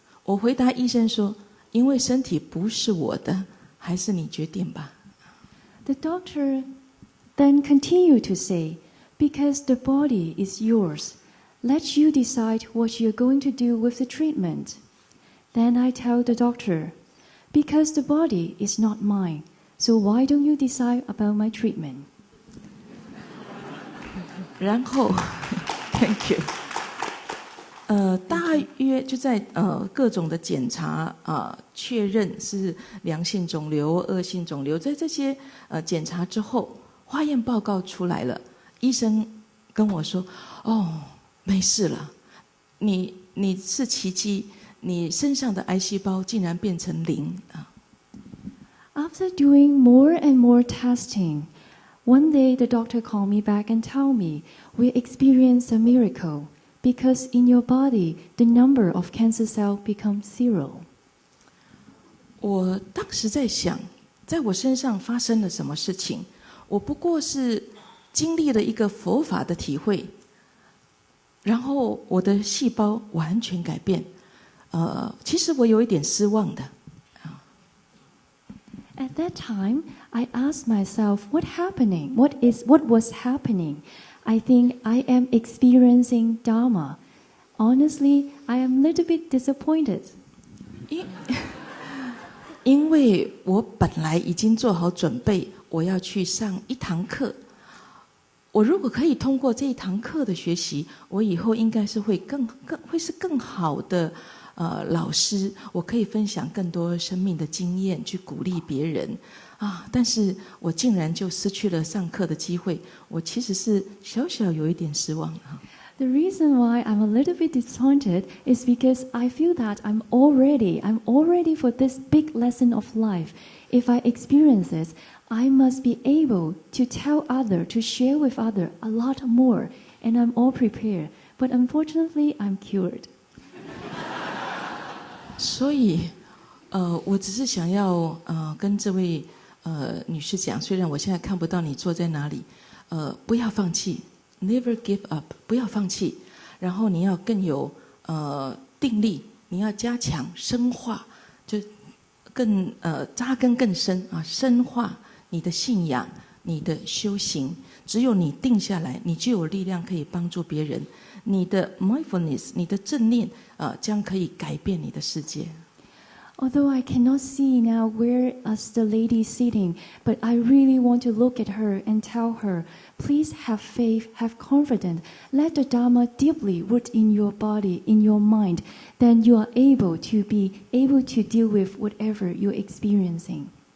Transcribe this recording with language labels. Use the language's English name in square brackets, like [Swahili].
[Chinese] 我回答医生说，因为身体不是我的，还是你决定吧。 [English] The doctor then continued to say, because the body is yours, let you decide what you're going to do with the treatment. Then I tell the doctor, because the body is not mine, so why don't you decide about my treatment? [Chinese] 然后 [English] ，Thank you。 [Chinese] 大约就在各种的检查确认是良性肿瘤、恶性肿瘤，在这些检查之后，化验报告出来了，医生跟我说：“哦，没事了，你是奇迹，你身上的癌细胞竟然变成0啊。” [English] After doing more and more testing, one day the doctor called me back and told me, we experienced a miracle. Because in your body, the number of cancer cells becomes 0. [Chinese] 我当时在想，在我身上发生了什么事情？我不过是经历了一个佛法的体会，然后我的细胞完全改变。其实我有一点失望的。 [English] At that time, I asked myself, what was happening? I think I am experiencing Dharma. Honestly, I am a little bit disappointed. [Chinese] 因为我本来已经做好准备，我要去上一堂课。我如果可以通过这一堂课的学习，我以后应该是会是更好的老师。我可以分享更多生命的经验，去鼓励别人。但是我竟然就失去了上课的机会，我其实是小小有一点失望。 [English] The reason why I'm a little bit disappointed is because I feel that I'm all ready for this big lesson of life. If I experience this, I must be able to tell others, to share with others a lot more, and I'm all prepared. But unfortunately, I'm cured. [Chinese] 所以，我只是想要跟这位女士讲，虽然我现在看不到你坐在哪里，不要放弃 ， [English] never give up， [Chinese] 不要放弃。然后你要更有定力，你要加强深化，就更扎根更深啊，深化你的信仰，你的修行。只有你定下来，你就有力量可以帮助别人。你的 mindfulness， 你的正念将可以改变你的世界。 [English] Although I cannot see now where is the lady sitting, but I really want to look at her and tell her, please have faith, have confidence. Let the Dharma deeply root in your body, in your mind. Then you are able to deal with whatever you're experiencing.